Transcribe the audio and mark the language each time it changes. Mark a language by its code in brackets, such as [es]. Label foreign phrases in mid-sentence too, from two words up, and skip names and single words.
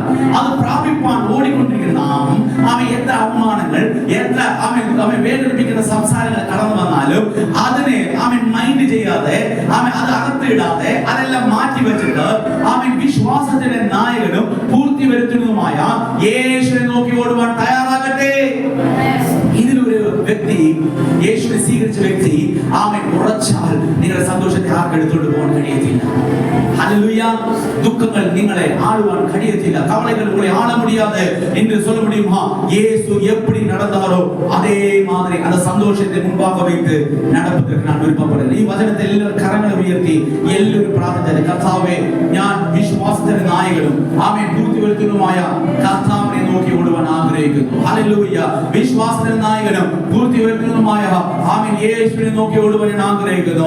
[ml] അത് പ്രാപിപ്പാൻ ഓടിക്കൊണ്ടിരിക്കുന്ന നാം ആമേൻ എത്ര അവമാനങ്ങൾ, എത്ര ആമേൻ വേദനിപ്പിക്കുന്ന സംസാരങ്ങൾ കടന്നു വന്നാലും അതിനെ ആമേൻ മൈൻഡ് ചെയ്യാതെ ചെയ്യാതെ അത് അകത്തിടാതെ അതെല്ലാം മാറ്റി വെച്ചിട്ട് വിശ്വാസത്തിന്റെ നായകനും പൂർത്തി വരുത്തുന്നതുമായ യേശുവിനെ നോക്കി ഓടുവാൻ തയ്യാറാകട്ടെ. ഇതിലൊരു വ്യക്തി, യേശുവിനെ സ്വീകരിച്ച വ്യക്തി ഉറച്ചാൽ നിങ്ങളുടെ സന്തോഷത്തെ ആർക്കെടുത്തോണ്ട് പോകാൻ കഴിയത്തില്ല. ഹല്ലേലൂയ. ദുഃഖങ്ങൾ നിങ്ങളെ ആളുവാൻ കഴിയത്തില്ല. [ta] കവലകൾ உங்களை ஆள முடியாது என்று சொல்ல முடியுமா? இயேசு எப்படி நடந்தாரோ அதே மாதிரி அந்த சந்தோஷத்தை முன்பாக வைத்து நடப்பதற்கு நான் விருப்பப்படுகிறேன். [ml] ഈ വചനത്തെ എല്ലാവരും കരങ്ങൾ ഉയർത്തി എല്ലാവരും പ്രാർത്ഥിച്ചാൽ, കർത്താവേ, ഞാൻ വിശ്വാസത്തിന്റെ നായകനും പൂർത്തി വരുത്തുന്നതുമായ കർത്താവിനെ നോക്കി ഓടുവാൻ ആഗ്രഹിക്കുന്നു. ഹല്ലേലൂയ. വിശ്വാസത്തിന്റെ നായകനും പൂർത്തി വരുത്തുന്നതുമായ യേശുവിനെ നോക്കി ഓടുവാൻ ഞാൻ ആഗ്രഹിക്കുന്നു.